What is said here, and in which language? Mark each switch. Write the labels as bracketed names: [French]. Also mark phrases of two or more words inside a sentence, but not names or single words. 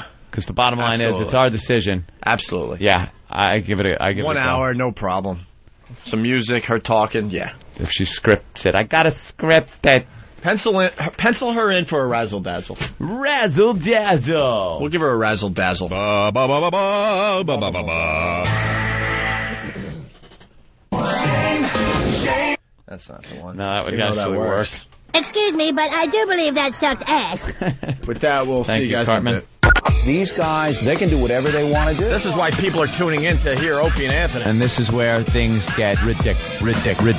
[English] Because the bottom line is, it's our decision. Absolutely. Yeah, I give it a 1 hour, no problem. Some music, her talking, yeah. If she scripts it, I gotta script it. Pencil her in for a razzle dazzle. Razzle dazzle. We'll give her a razzle dazzle. Ba ba ba ba ba ba ba ba ba. That's not the one. No, that would actually work. Excuse me, but I do believe that sucked ass. With that, we'll see you guys Cartman. in a bit. These guys, they can do whatever they want to do. This is why people are tuning in to hear Opie and Anthony. And this is where things get ridiculous.